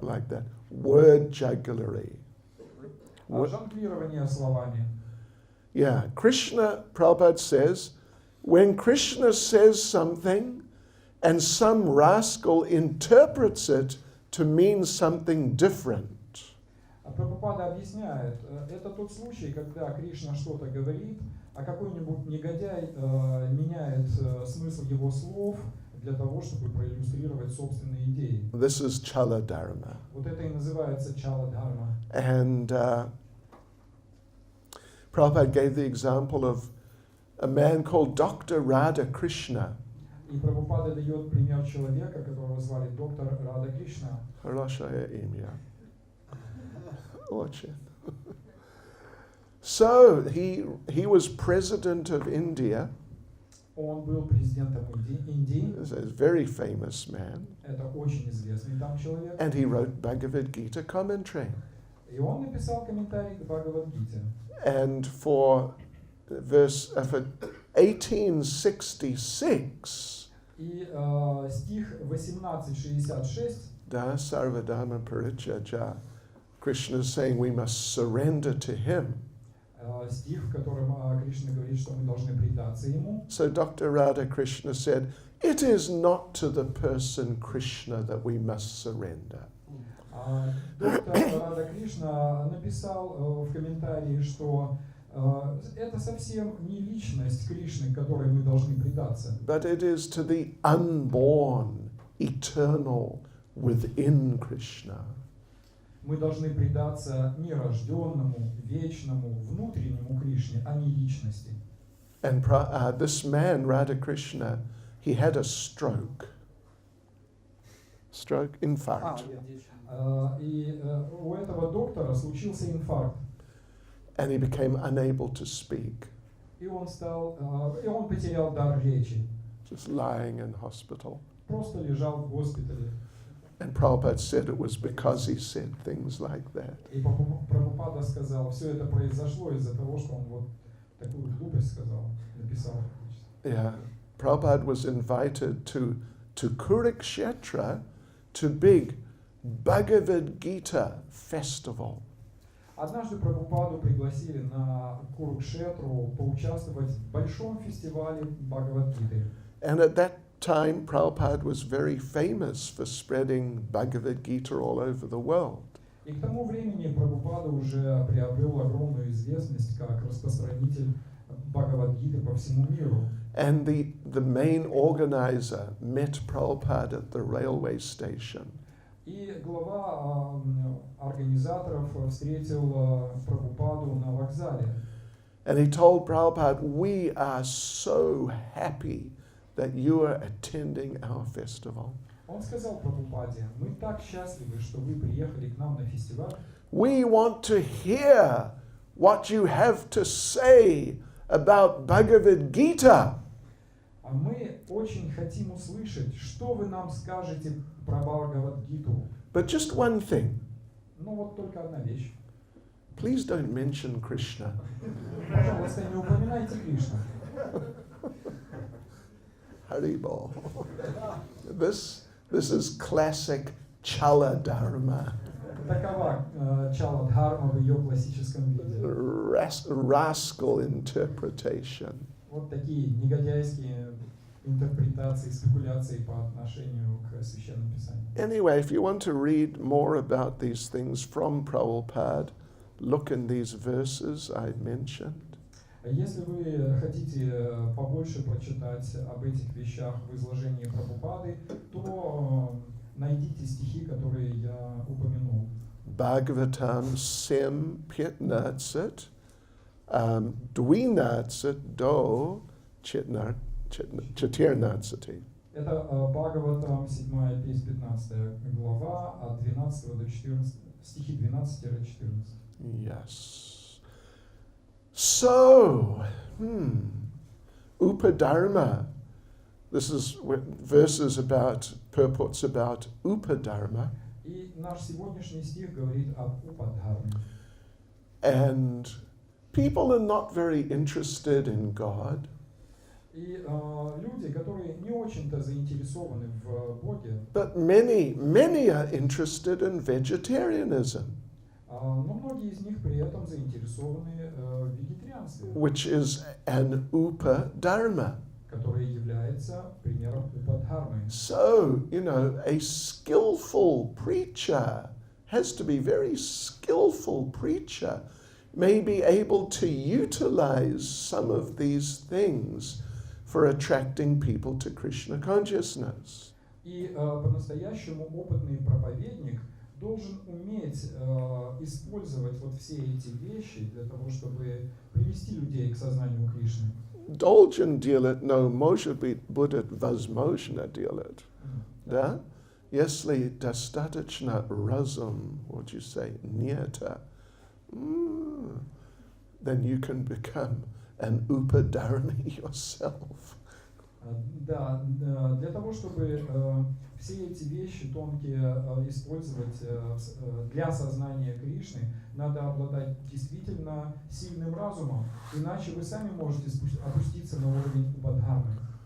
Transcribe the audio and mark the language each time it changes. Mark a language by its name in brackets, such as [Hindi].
[English] Like that. Word jugglery. [Russian] Жонглирование словами. [English] Yeah, Krishna, Prabhupada says, when Krishna says something and some rascal interprets it to mean something different, [Russian] А Прабхупада объясняет, это тот случай, когда Кришна что-то говорит, а какой-нибудь негодяй меняет смысл его слов для того, чтобы проиллюстрировать собственные идеи. [English] this is Chala Dharma. [Russian] Вот это и называется чала дхарма. [English] And Prabhupada gave the example of a man called Dr. Radha Krishna. [Russian] И Прабхупада дает пример человека, которого звали доктор Рада Кришна. Хорошее имя. Очень. [English] So he was president of India. [Russian] Он был президентом Индии. [English] He's a very famous man. [Russian] Это очень известный там человек. [English] And he wrote Bhagavad Gita commentary. [Russian] И он написал комментарий к Бхагавад-гите. [English] And for 1866, [Russian] И стих 1866, [English] Da Sarvadharma Parityajya, Krishna is saying we must surrender to him. [Russian] стих, в котором Кришна говорит, что мы должны предаться ему. [English] So Dr. Radha Krishna said, it is not to the person Krishna that we must surrender. [Russian] Доктор Рада Кришна написал в комментарии, что это совсем не личность Кришны, к которой мы должны предаться. [English] But it is to the unborn, eternal, within Krishna. [Russian] Мы должны предаться нерожденному, вечному, внутреннему Кришне, а не личности. [English] And this man, Radha Krishna, he had a stroke. Stroke, infarct. [Russian] И у этого доктора случился инфаркт. [English] And he became unable to speak, [Russian] И он потерял дар речи. [English] just lying in hospital. [Russian] Просто лежал в госпитале. [English] And Prabhupada said it was because he said things like that. [Russian] И Прабхупада сказал, все это произошло из-за того, что он вот такую глупость сказал, написал. [English] Yeah, Prabhupada was invited to Kurukshetra to big Bhagavad Gita festival. [Russian] Однажды Прабхупаду пригласили на Курукшетру поучаствовать в большом фестивале Бхагавад-гиты. [English] And at that time, Prabhupada was very famous for spreading Bhagavad Gita all over the world. [Russian] И к тому времени Прабхупада уже приобрел огромную известность как распространитель Бхагавад-гиты по всему миру. [English] And the main organizer met Prabhupada at the railway station. [Russian] И глава организаторов встретил Прабхупаду на вокзале. [English] And he told Prabhupada, we are so happy that you are attending our festival. [Russian] Он сказал Прабхупаде, мы так счастливы, что вы приехали к нам на фестиваль. [English] We want to hear what you have to say about Bhagavad Gita. [Russian] А мы очень хотим услышать, что вы нам скажете про Бхагавад-гиту. [English] But just one thing, [Russian] Ну вот только одна вещь. [English] please don't mention Krishna. [Russian] Пожалуйста, не упоминайте Кришну. [English] Haribol. This is classic Chala Dharma. [Russian] Такова чала дхарма в ее классическом виде. [English] Rascal interpretation. [Russian] Вот такие негодяйские интерпретации, спекуляции по отношению к Священному Писанию. [English] Anyway, if you want to read more about these things from Prabhupada, look in these verses I mentioned. [Russian] Если вы хотите побольше прочитать об этих вещах в изложении Прабхупады, то найдите стихи, которые я упомянул. Bhagavatam Sim Pitnatsit, Dvinatsit Do Chatirnatsati. Это Бхагаватам, 7 песнь, 15 глава, от 12 до 14, стихи 12-14. [English] Yes. So, Upadharma. This is verses about, purports about Upadharma. [Russian] И наш сегодняшний стих говорит об Упадхарме. [English] And people are not very interested in God. [Russian] И люди, которые не очень-то заинтересованы в Боге, [English] But many are interested in vegetarianism. [Russian] Но многие из них при этом заинтересованы в вегетарианстве, [English] which is an upadharma. [Russian] которое является примером упадхармы. [English] So, a skillful preacher has to be very skillful preacher, may be able to utilize some of these things for attracting people to Krishna consciousness. [Russian] И по-настоящему опытный проповедник должен уметь использовать вот все эти вещи для того, чтобы привести людей к сознанию Кришны. Должен делать, но может быть будет возможно делать. Да? Если достаточно разум, [English] what you say, [Russian] нета, [English] then you can become an upadharmi yourself. [Russian] Да, для того, чтобы все эти вещи тонкие использовать для сознания Кришны, надо обладать действительно сильным разумом, иначе вы сами можете опуститься на уровень упадхармы.